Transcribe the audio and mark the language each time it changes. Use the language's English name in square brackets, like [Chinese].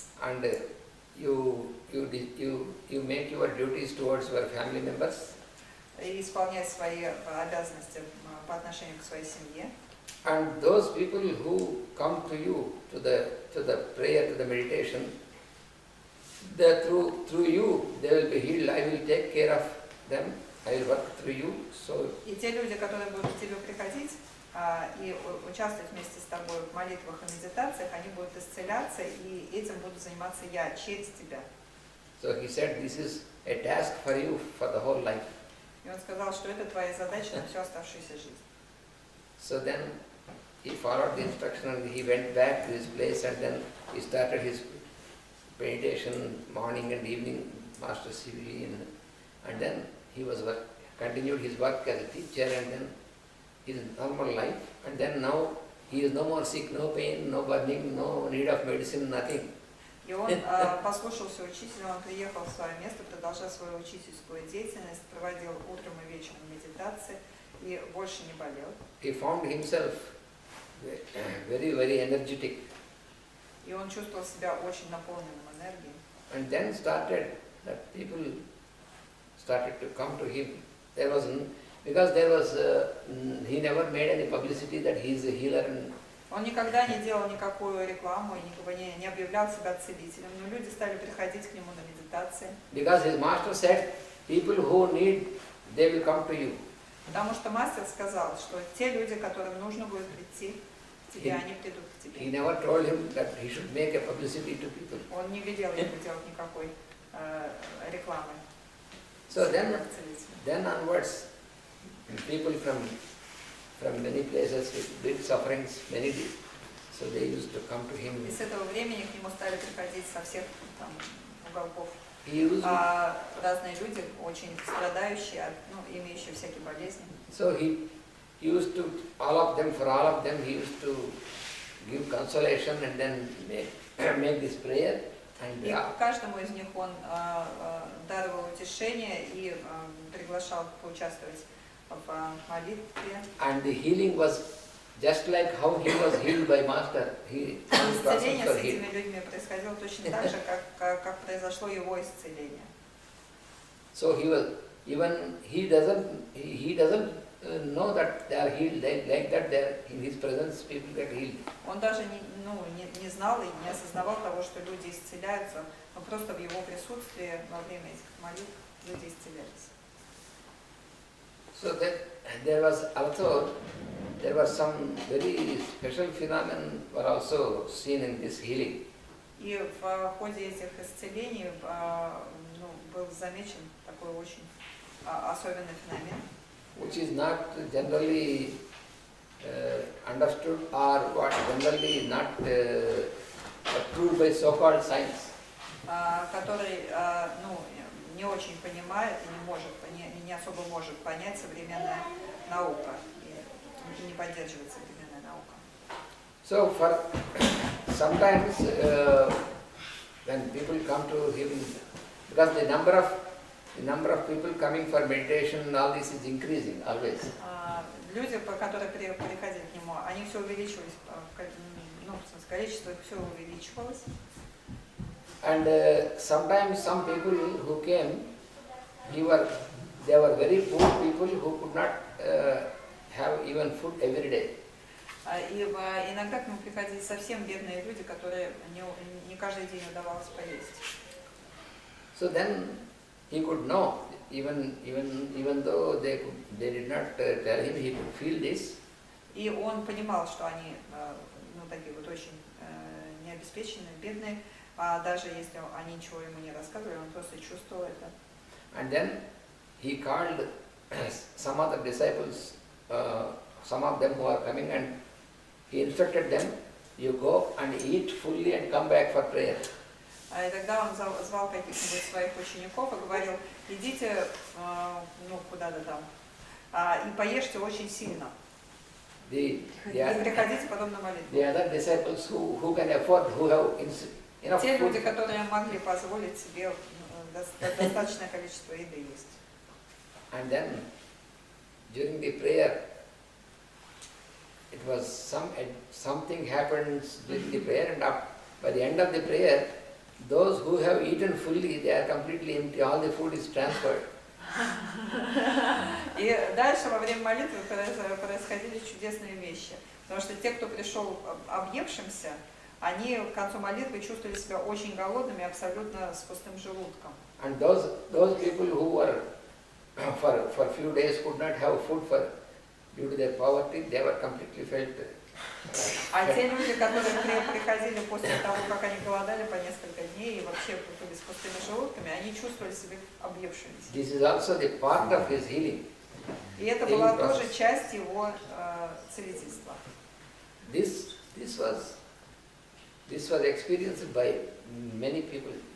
[English] and you make your duties towards your family members, [Russian] и исполняй свои обязанности по отношению к своей семье. [English] and those people who come to you to the prayer, to the meditation, through you they will be healed. I will take care of them. I will work through you. So [Russian] И те люди, которые будут к тебе приходить и участвовать вместе с тобой в молитвах и медитациях, они будут исцеляться, и этим буду заниматься я через тебя. [English] So he said, this is a task for you for the whole life. [Russian] И он сказал, что это твоя задача на всю оставшуюся жизнь. [English] So then he followed the instruction and he went back to his place, and then he started his meditation morning and evening, Master CV, and then he continued his work as a teacher, and then his normal life, and then now he is no more sick, no pain, no burning, no need of medicine, nothing. [Russian] И он послушался учителя, он приехал в свое место, продолжал свою учительскую деятельность, проводил утром и вечером медитации и больше не болел. [English] He found himself very, very energetic, [Russian] И он чувствовал себя очень наполненным энергией. [English] and then that people started to come to him. He never made any publicity that he is a healer, [Russian] Он никогда не делал никакую рекламу, и не объявлял себя целителем, но люди стали приходить к нему на медитации. [English] Because his master said, people who need, they will come to you. [Russian] Потому что мастер сказал, что те люди, которым нужно будет прийти к тебе, они придут к [English] He [Russian] тебе. [English] never told him that he should make a publicity to people. [Russian] Он не велел ему делать никакой рекламы. [English] So [Russian] Как целитель. [English] then onwards, people from many places with big sufferings, many did. So they used to come to him. [Russian] И с этого времени к нему стали приходить со всех там уголков [English] He used [Russian] разные люди, очень страдающие, имеющие всякие болезни. [English] so he used to all of them, for all of them, he used to give consolation and then make this prayer and [Russian] И каждому из них он даровал утешение и приглашал поучаствовать в молитве. [English] and the healing was just like how he was healed by master. His [Russian] Исцеление [English] were healed. [Russian] этими людьми происходило точно так же, как произошло его исцеление. [English] So he was even he doesn't know that they are healed like that. There in his presence people get healed. [Russian] Он даже не знал и не осознавал того, что люди исцеляются, но просто в его присутствии во время этих молитв люди исцелялись. [English] So that there was some very special phenomenon were also seen in this healing. [Russian] И в ходе этих исцелений был замечен такой очень особенный феномен, [English] Which is not generally understood or what generally not approved by so-called science. [Russian] который не очень понимает и не особо может понять современная наука и не поддерживает современная наука. [English] So for sometimes when people come to him, because the number of people coming for meditation and all this is increasing always. [Russian] Люди, которые приходили к нему, они все увеличивались, в смысле, количество их все увеличивалось. [English] And sometimes some people who came, they were very poor people who could not have even food every day. [Russian] И иногда к нему приходили совсем бедные люди, которые не каждый день удавалось поесть. [English] So then he could know, even though they did not tell him, he could feel this. [Russian] И он понимал, что они такие вот очень необеспеченные, бедные, а даже если они ничего ему не рассказывали, он просто чувствовал это. [English] And then he called some of the disciples, some of them who are coming, and he instructed them, you go and eat fully and come back for prayer. [Russian] И тогда он звал каких-нибудь своих учеников и говорил, идите куда-то там и поешьте очень сильно. И приходите потом на молитву. [English] The other disciples who can afford, who have enough [Russian] Те люди, [English] food, [Russian] которые могли позволить себе достаточное количество еды есть. [English] and then during the prayer, it was something happens during the prayer, and by the end of the prayer, those who have eaten fully, they are completely empty, all the food is transferred. [Russian] И дальше во время молитвы происходили чудесные вещи. Потому что те, кто пришел объевшимся, они к концу молитвы чувствовали себя очень голодными, абсолютно с пустым желудком. [English] And those people who were for few days could not have food due to their poverty, they were completely felt. [Russian] А те люди, которые приходили после того, как они голодали по несколько дней и вообще были с пустыми желудками, они чувствовали себя объевшимися. [English] This is also the part of his healing. [Russian] И это была тоже часть его целительства. [English] This was experienced by many people.